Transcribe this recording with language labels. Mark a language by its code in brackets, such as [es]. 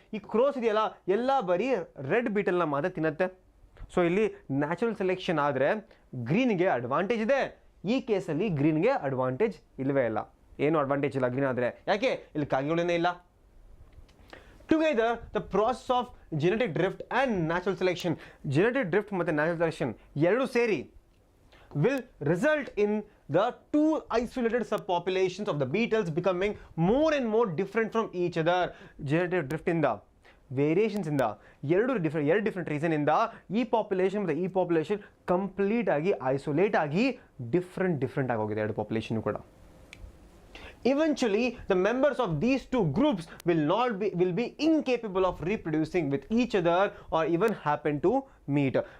[kn] ಈ ಕ್ರೋಸ್ ಇದೆಯಲ್ಲ, ಎಲ್ಲ ಬರೀ ರೆಡ್ ಬೀಟಲ್ನ ಮಾತ್ರ ತಿನ್ನತ್ತೆ. ಸೊ ಇಲ್ಲಿ ನ್ಯಾಚುರಲ್ ಸೆಲೆಕ್ಷನ್ ಆದರೆ ಗ್ರೀನ್ಗೆ ಅಡ್ವಾಂಟೇಜ್ ಇದೆ, ಈ ಕೇಸಲ್ಲಿ ಗ್ರೀನ್ಗೆ ಅಡ್ವಾಂಟೇಜ್ ಇಲ್ಲವೇ ಇಲ್ಲ, ಏನು ಅಡ್ವಾಂಟೇಜ್ ಇಲ್ಲ ಗ್ರೀನ್ ಆದರೆ. ಯಾಕೆ? ಇಲ್ಲಿ ಕಾಗೆಗಳೇನೇ ಇಲ್ಲ. [en] Together, the process of genetic drift and natural selection, genetic drift ಮತ್ತು natural selection [kn] ಎರಡು ಸೇರಿ [en] will result in the two isolated subpopulations of the beetles becoming more and more different from each other. [kn] Genetic drift ಇಂದ, variations ಇಂದ, ಎರಡು different reason ಇಂದ ಈ population ಮತ್ತು ಈ ಪಾಪ್ಯುಲೇಷನ್ ಕಂಪ್ಲೀಟ್ ಆಗಿ ಐಸೋಲೇಟ್ ಆಗಿ ಡಿಫ್ರೆಂಟ್ ಆಗೋಗಿದೆ ಎರಡು ಪಾಪ್ಯುಲೇಷನ್ ಕೂಡ. [en] Eventually, the members of these two groups will be incapable of reproducing with each other or even happen to meet.